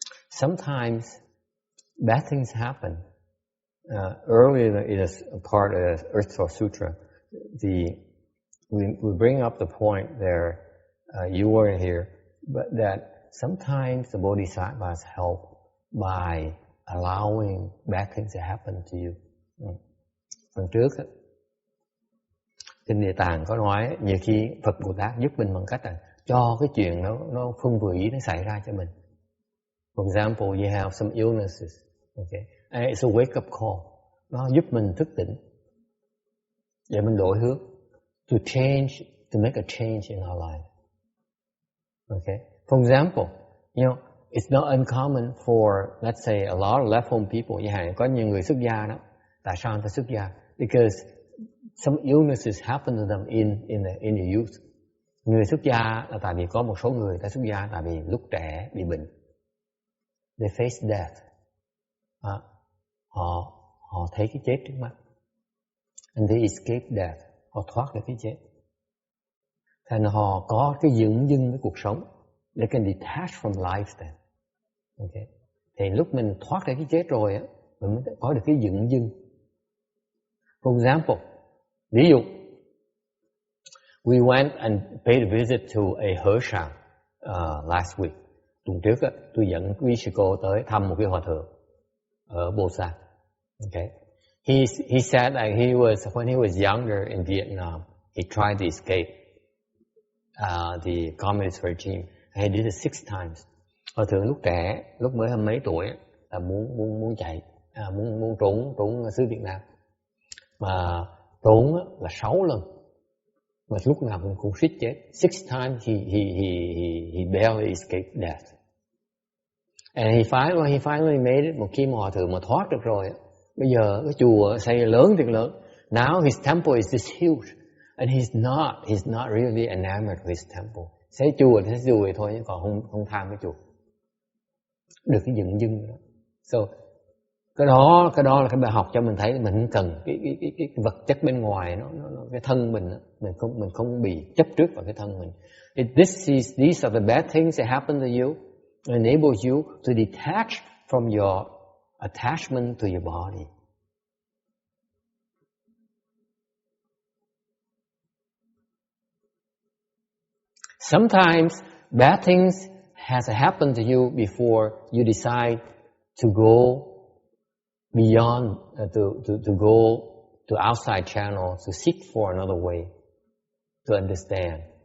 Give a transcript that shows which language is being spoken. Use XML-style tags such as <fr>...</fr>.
<en>Sometimes bad things happen. Earlier in a part of the Earth Store Sutra, we bring up the point there, you weren't here, but that sometimes the Bodhisattvas help by allowing bad things to happen to you.</en> <vi>Phần trước, Kinh Địa Tạng có nói nhiều khi Phật Bồ Tát giúp mình bằng cách là cho cái chuyện nó không vừa ý nó xảy ra cho mình.</vi> <en>For example, you have some illnesses, okay? And it's a wake-up call.</en> <vi>Nó giúp mình thức tỉnh để mình đổi hướng,</vi> <en>to make a change in our life. Okay? For example, it's not uncommon for, let's say, a lot of left-home people.</en> <vi>Có nhiều người xuất gia đó. Tại sao người ta xuất gia?</vi> <en>Because some illnesses happen to them in the youth.</en> <vi>Người xuất gia là tại vì có một số người ta xuất gia tại vì lúc trẻ bị bệnh.</vi> <en>They face death.</en> <vi>Họ thấy cái chết trước mắt.</vi> <en>And they escape death.</en> <vi>Họ thoát được cái chết. Thành họ có cái dửng dưng với cuộc sống.</vi> <en>They can detach from life then. Okay.</en> <vi>Thì lúc mình thoát ra cái chết rồi á, mình mới có được cái dửng dưng.</vi> <en>For example,</en> <vi>ví dụ,</vi> <en>we went and paid a visit to a Hersham last week.</en> <vi>Tuần trước á, tôi dẫn quý sư cô tới thăm một cái hòa thượng ở Bosa.</vi> <en>Okay. He said that when he was younger in Vietnam, he tried to escape the communist regime. He did it 6 times.</en> <vi>Hòa thượng lúc trẻ, lúc mới 20 mấy tuổi là muốn chạy, muốn trốn xứ Việt Nam. Mà trốn là 6 lần. Mà lúc nào cũng suýt chết.</vi> <en>6 times he barely escaped death. And he finally made it.</en> <vi>Một khi mà hòa thượng mà thoát được rồi, bây giờ cái chùa xây lớn thiệt lớn.</vi> <en>Now his temple is this huge, and he's not really enamored with his temple.</en> <vi>Xây chùa thì xây chùa vậy thôi, nhưng còn không tham cái chùa. Được cái dựng dưng đó. So cái đó là cái bài học cho mình thấy mình không cần cái vật chất bên ngoài, nó cái thân mình không bị chấp trước vào cái thân mình.</vi> <en>These are the bad things that happen to you, enables you to detach from your attachment to your body. Sometimes bad things has happened to you before you decide to go beyond, to go to outside channels, to seek for another way to understand.</en>